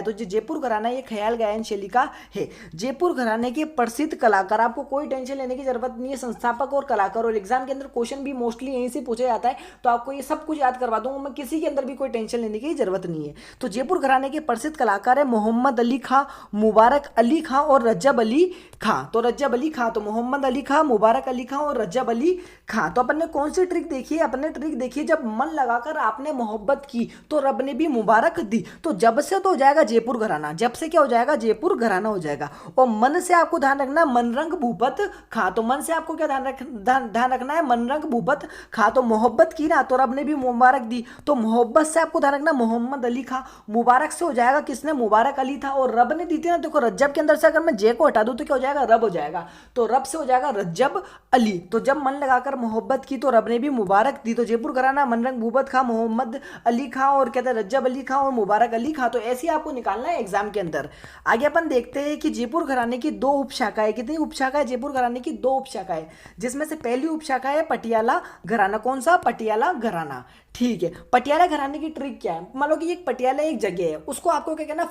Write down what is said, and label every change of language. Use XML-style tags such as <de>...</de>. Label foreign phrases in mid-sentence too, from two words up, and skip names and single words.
<hi>तो जो जयपुर घराना ये ख्याल गायन शैली का है। जयपुर घराने के प्रसिद्ध कलाकार, आपको कोई टेंशन लेने की जरूरत नहीं है। संस्थापक और कलाकार, और एग्जाम के अंदर क्वेश्चन भी मोस्टली यहीं से पूछा जाता है। तो आपको ये सब कुछ याद करवा दूंगा मैं, किसी के अंदर भी कोई टेंशन लेने की जरूरत नहीं है। तो जयपुर घराने के प्रसिद्ध कलाकार है मोहम्मद अली खां, मुबारक अली खां और रज्जब अली खां। तो रज्जब अली खां, तो मोहम्मद अली खां, मुबारक अली खां और रज्जब अली खां। तो अपन ने कौन सी ट्रिक देखी है? अपन ने ट्रिक देखी है, जब मन लगाकर आपने मोहब्बत की तो रब ने भी मुबारक दी। तो जब से तो हो जाएगा जयपुर घराना, जब से क्या हो जाएगा? जयपुर घराना हो जाएगा। और मन से आपको ध्यान रखना मनरंग भूपत खां। तो मन से आपको क्या ध्यान रखना है? मनरंग भूपत खां। तो मोहब्बत की ना तो रब ने भी मुबारक दी। तो मोहब्बत से आपको ध्यान रखना मोहम्मद अली खां। मुबारक से हो जाएगा किसने? मुबारक अली था। और रब ने दी थी ना, देखो रज्जब के अंदर से अगर मैं जे को हटा दूं तो क्या हो जाएगा? रब हो जाएगा। तो रब से हो जाएगा रज्जब अली। तो जब मन लगाकर मोहब्बत की तो रब ने भी मुबारक दी। तो जयपुर घराना मनरंग भूपत खां, मोहम्मद अली खां और कहते हैं रज्जब अली खां और मुबारक अली खां। तो ऐसे ही आपको निकालना है एग्जाम के अंदर। आगे अपन देखते हैं कि जयपुर घराने की 2 उपशाखाएं। कितनी उपशाखाएं? जयपुर घराने की 2 उपशाखाएं, जिसमें से पहली उपशाखा है पटियाला घराना। कौन सा? पटियाला घराना। ठीक है। पटियाला घराने की ट्रिक क्या है? मान लो कि एक पटियाला एक जगह है, उसको आपको क्या करना?</hi>